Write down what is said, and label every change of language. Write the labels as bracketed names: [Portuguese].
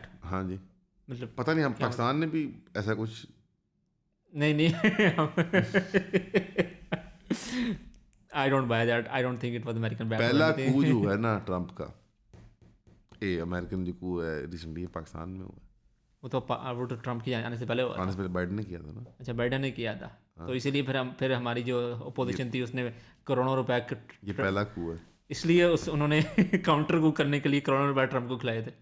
[Urdu] ہاں جی, مطلب پتہ نہیں ہم پاکستان نے بھی ایسا کچھ نہیں [English] I don't buy that. I don't think it was American background. [Urdu] پہلا coup جو ہے نا ٹرمپ کا, امریکن جو coup ہے ریسنٹلی پاکستان میں ہوا, وہ تو ٹرمپ کی آنے سے پہلے ہوا, آنے سے پہلے بائیڈن نے کیا تھا نا. اچھا بائیڈن نے کیا تھا, تو اسی لیے پھر ہماری جو اپوزیشن تھی اس نے کروڑوں روپے, یہ پہلا coup ہے, اس لیے انہوں نے کاؤنٹر کو کرنے کے لیے کروڑوں روپے ٹرمپ کو کھلائے تھے.